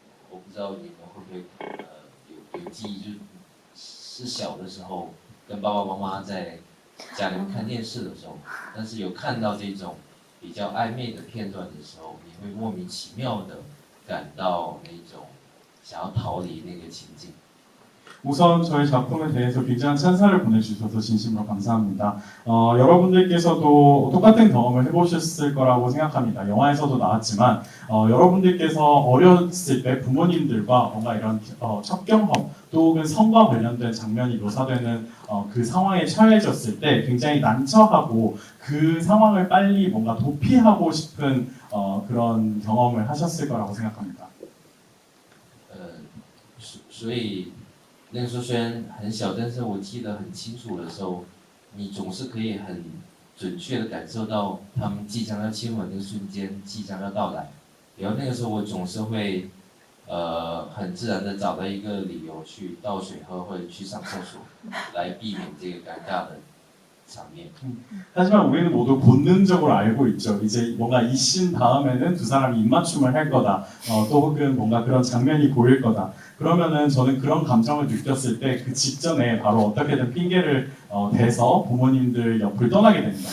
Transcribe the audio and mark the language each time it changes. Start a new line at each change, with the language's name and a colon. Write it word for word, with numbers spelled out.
Chinese: 我不知道你们会不会呃有有记忆，就是小的时候跟爸爸妈妈在家里面看电视的时候，但是有看到这种比较暧昧的片段的时候，你会莫名其妙的感到那种想要逃离那个情境。
Korean: 우선 저희 작품에 대해서 굉장한 찬사를 보내주셔서 진심으로 감사합니다. 어, 여러분들께서도 똑같은 경험을 해보셨을 거라고 생각합니다. 영화에서도 나왔지만 어, 여러분들께서 어렸을 때 부모님들과 뭔가 이런 어, 첫 경험 또는 성과 관련된 장면이 묘사되는 어, 그 상황에 처해졌을 때 굉장히 난처하고 그 상황을 빨리 뭔가 도피하고 싶은 어, 그런 경험을 하셨을 거라고 생각합니다.
Chinese: 所以 那个时候虽然很小，但是我记得很清楚的时候，你总是可以很准确的感受到他们即将要亲吻的瞬间即将要到来。然后那个时候我总是会，呃，很自然的找到一个理由去倒水喝或者去上厕所，来避免这个尴尬的。
Korean: 음, 하지만 우리는 모두 본능적으로 알고 있죠. 이제 뭔가 이 씬 다음에는 두 사람이 입맞춤을 할 거다. 어, 또 혹은 뭔가 그런 장면이 보일 거다. 그러면은 저는 그런 감정을 느꼈을 때 그 직전에 바로 어떻게든 핑계를 어, 대서 부모님들 옆을 떠나게 됩니다.